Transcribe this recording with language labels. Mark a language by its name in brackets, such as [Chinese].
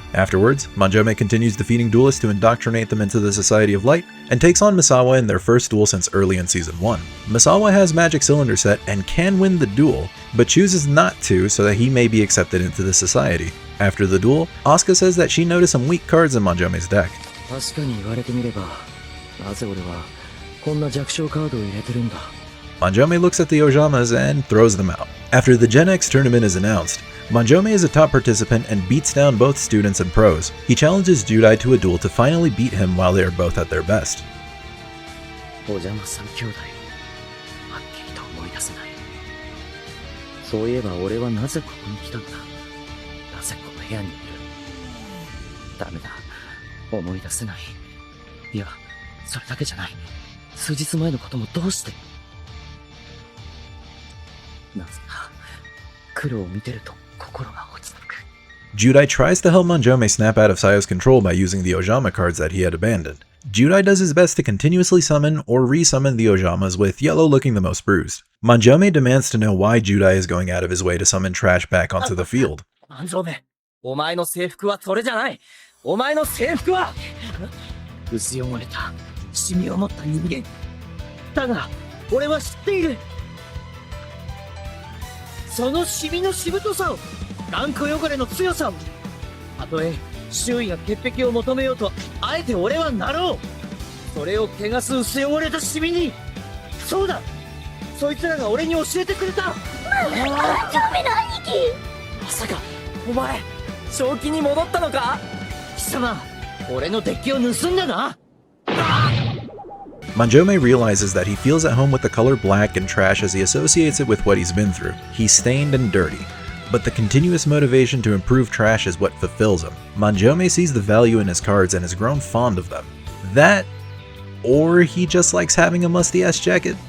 [English] Afterwards, Manjoume continues defeating duelists to indoctrinate them into the Society of Light, and takes on Misawa in their first duel since early in Season 1. Misawa has Magic Cylinder set and can win the duel, but chooses not to so that he may be accepted into the Society. After the duel, Asuka says that she noticed some weak cards in Manjoume's deck. [Japanese] 確かに言われてみれば、なぜ俺はこんな弱小カードを入れてるんだ。 [English] Manjoume looks at the Ojamas and throws them out. After the Gen X tournament is announced, Manjoume is a top participant and beats down both students and pros. He challenges Judai to a duel to finally beat him while they are both at their best. [Japanese] お邪魔三兄弟、はっきりと思い出せない。そういえば俺はなぜここに来たんだ。なぜこの部屋にいる。ダメだ、思い出せない。いや、それだけじゃない。数日前のこともどうして。なぜか、黒を見てると心が落ち着く。 [English] Judai tries to help Manjoume snap out of Saio's control by using the Ojama cards that he had abandoned. Judai does his best to continuously summon or re-summon the Ojamas, with Yellow looking the most bruised. Manjoume demands to know why Judai is going out of his way to summon trash back onto the field. [Japanese] 万丈目、お前の制服はそれじゃない。お前の制服は薄汚れたシミを持った人間。だが、俺は知っている。そのシミのしぶとさを、頑固汚れの強さを。たとえ周囲が潔癖を求めようと、あえて俺はなろう。それを汚す薄汚れたシミに。そうだ、そいつらが俺に教えてくれた。ダメな兄貴。まさかお前正気に戻ったのか。貴様、俺のデッキを盗んだな。 [English] Manjoume realizes that he feels at home with the color black and trash as he associates it with what he's been through. He's stained and dirty. But the continuous motivation to improve trash is what fulfills him. Manjoume sees the value in his cards and has grown fond of them. That, or he just likes having a musty-ass jacket.